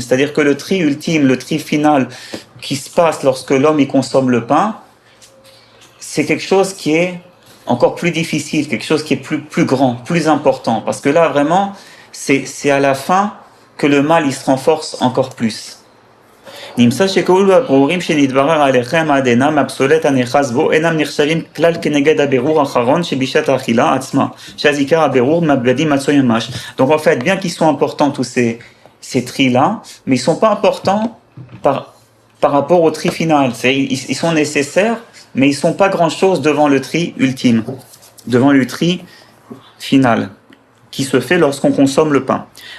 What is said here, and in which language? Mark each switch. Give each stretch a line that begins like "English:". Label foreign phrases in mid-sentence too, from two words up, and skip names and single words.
French: C'est-à-dire que le tri ultime, le tri final qui se passe lorsque l'homme y consomme le pain, c'est quelque chose qui est encore plus difficile, quelque chose qui est plus grand, plus important. Parce que là, vraiment, c'est à la fin que le mal, il se renforce encore plus.
Hebrew: נמצא שכל הברורים שנתברר עליכם עד אינם הפסולת הנאחז בו אינם נחשבים כלל כנגד הבירור האחרון שבשעת האכילה עצמה, שאז עיקר הבירור מהבגדים מצוי ממש.
French: Donc en fait, bien qu'ils soient importants tous ces tris-là, mais ils sont pas importants par rapport au tri final. Ils sont nécessaires, mais ils sont pas grand-chose devant le tri ultime, devant le tri final qui se fait lorsqu'on consomme le pain.